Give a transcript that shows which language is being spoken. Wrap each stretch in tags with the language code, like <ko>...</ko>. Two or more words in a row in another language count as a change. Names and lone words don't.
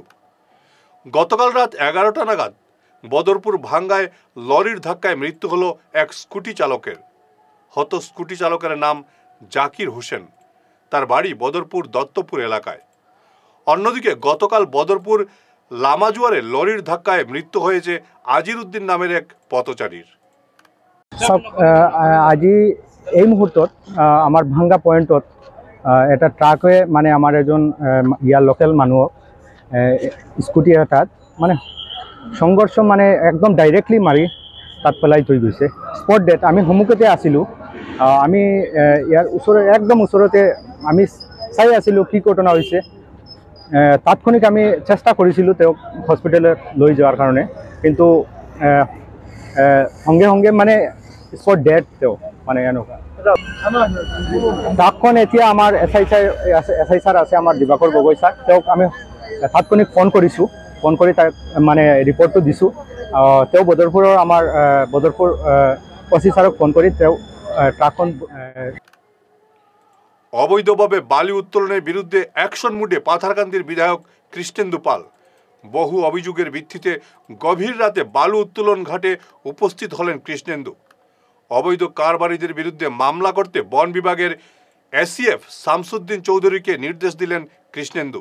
<bn>গতকাল রাত 11টা নাগাদ বদরপুর ভাঙ্গায় লরির ধাক্কায় মৃত্যু হলো এক স্কুটি চালকের। হত স্কুটি চালকের নাম জাকির হোসেন, তার বাড়ি বদরপুর দত্তপুর এলাকায়। অন্যদিকে গতকাল বদরপুর লামাজুয়ারে লরির ধাক্কায় মৃত্যু হয়েছে আজির উদ্দিন নামের এক পথচারীর।</bn> <as>আজি এই মুহূৰ্তত আমাৰ ভাঙ্গা পইণ্টত এটা ট্ৰাকে মানে আমাৰ এজন ইয়াৰ লোকেল মানুহক স্কুটি এটাত মানে সংঘৰ্ষ মানে একদম ডাইৰেক্টলি মাৰি তাত পেলাই থৈ গৈছে।</as> <en>spot death.</en> <as>আমি সন্মুখতে আছিলোঁ, আমি ইয়াৰ ওচৰৰ একদম ওচৰতে আমি চাই আছিলোঁ কি ঘটনা হৈছে। তাৎক্ষণিক আমি চেষ্টা কৰিছিলোঁ তেওঁক হস্পিটেলত লৈ যোৱাৰ কাৰণে, কিন্তু সঙ্গে সঙ্গে মানে</as> <en>spot death</en> <as>তেওঁ, মানে এনেকুৱা। ট্ৰাকখন এতিয়া আমাৰ এছ আই ছাৰ আছে, আমাৰ দিবাকৰ গগৈ ছাৰ, তেওঁক আমি তাৎক্ষণিক ফোন কৰিছোঁ, ফোন কৰি তাক মানে ৰিপৰ্টটো দিছোঁ। তেওঁ বদৰপুৰৰ আমাৰ বদৰপুৰ অচি ছাৰক ফোন কৰি তেওঁ ট্ৰাকখন।</as> <bn>অবৈধভাবে বালি উত্তোলনের বিরুদ্ধে</bn> <en>action mode</en> <bn>পাথারকান্দির বিধায়ক কৃষ্ণেন্দু পাল। বহু অভিযোগের ভিত্তিতে গভীর রাতে বালু উত্তোলন ঘাটে উপস্থিত হলেন কৃষ্ণেন্দু। অবৈধ কারবারিদের বিরুদ্ধে মামলা করতে বন বিভাগের এসিএফ শামসুদ্দিন চৌধুরীকে নির্দেশ দিলেন কৃষ্ণেন্দু।</bn>